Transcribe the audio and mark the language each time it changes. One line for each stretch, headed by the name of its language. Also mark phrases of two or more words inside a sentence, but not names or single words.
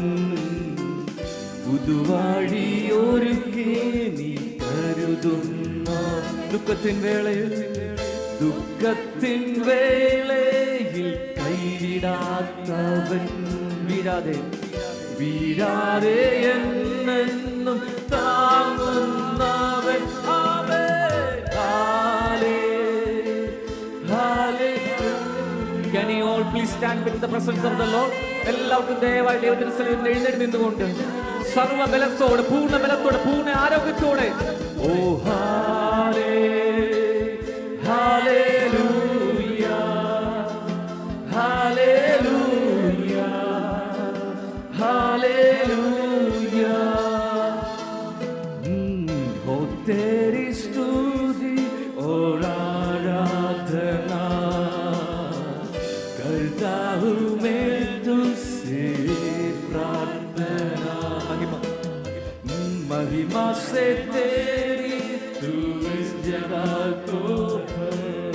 Malayalam: പുതുവഴി ഒരുക്കി നീ കരുതുന്ന. ദുഃഖത്തിൻ വേളയിൽ കൈവിടാത്തവൻ. വീഴാതെ എന്നെന്നും താങ്ങുന്നവൻ.
English: Can you all please stand in the presence of the Lord?
Malayalam: എല്ലാവർക്കും ദയവായി ദൈവത്തിന്റെ സന്നിധിയിൽ എഴുന്നേറ്റ് നിന്നുകൊണ്ട് സർവ്വബലത്തോടെ, പൂർണ്ണ ബലത്തോടെ, പൂർണ്ണ ആരോഗ്യത്തോടെ ഓ ഹല്ലേലൂയ, ഹല്ലേലൂയ, ഹല്ലേലൂയ.
Hindi: ഓ तेरी स्तुति और आराधना करता हूँ मैं तुझसे प्रार्थना. महिमा से तेरी तू इस जगह को भर.